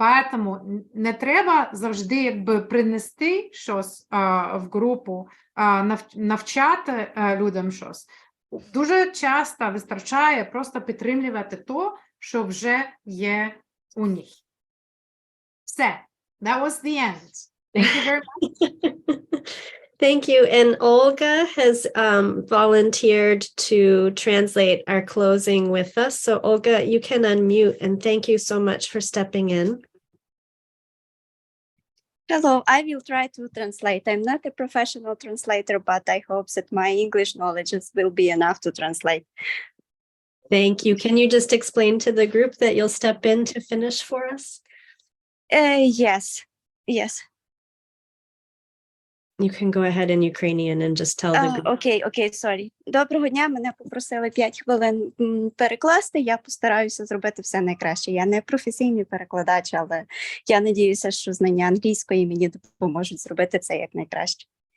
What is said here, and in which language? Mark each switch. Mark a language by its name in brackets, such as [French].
[Ukrainian] Тому не треба завжди принести щось в групу, навчати людям щось. Дуже часто вистачає просто підтримувати то, що вже є у них. Все. [English] That was the end. Thank you very much. Thank you. And Olga has volunteered to translate our closing with us. So Olga, you can unmute, and thank you so much for stepping in. Hello, I will try to translate. I'm not a professional translator, but I hope that my English knowledge will be enough to translate. Thank you. Can you just explain to the group that you'll step in to finish for us? Yes. You can go ahead in Ukrainian and just tell the group. [Ukrainian] Окей, [English] sorry. [Ukrainian] Доброго дня, мене попросили 5 хвилин перекласти. Я постараюся зробити все найкраще. Я не професійний перекладач, але я надіюся, що знання англійської мені допоможуть зробити це як найкраще.